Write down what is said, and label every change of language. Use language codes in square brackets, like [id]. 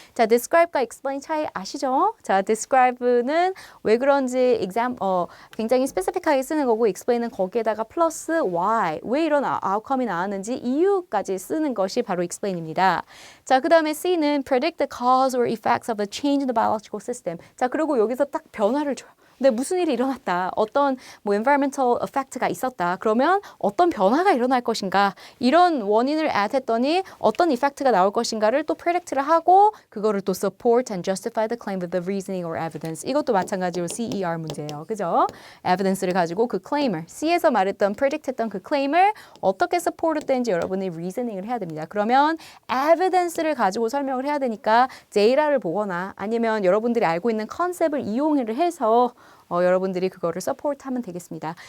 [ko] 자, describe과 explain 차이 아시죠? 자, describe는 왜 그런지 굉장히 스페시픽하게 쓰는 거고 explain은 거기에다가 플러스 why, 왜 이런 outcome이 나왔는지 이유까지 쓰는 것이 바로 explain입니다. 자, 그 다음에 C는 [en] predict the cause or effects of a change in the biological system. [ko] 자, 그리고 여기서 딱 변화를 줘요. 근데 무슨 일이 일어났다. 어떤 뭐 environmental effect가 있었다. 그러면 어떤 변화가 일어날 것인가. 이런 원인을 add 했더니 어떤 effect가 나올 것인가를 또 predict를 하고 그거를 또 [en] support and justify the claim with the reasoning or evidence. [ko] 이것도 마찬가지로 CER 문제예요. 그죠? evidence를 가지고 그 claim을 C에서 말했던 predict 했던 그 claim을 어떻게 support 되는지 여러분이 reasoning을 해야 됩니다. 그러면 evidence를 가지고 설명을 해야 되니까 data를 보거나 아니면 여러분들이 알고 있는 컨셉을 이용을 해서 여러분들이 그거를 서포트하면 되겠습니다.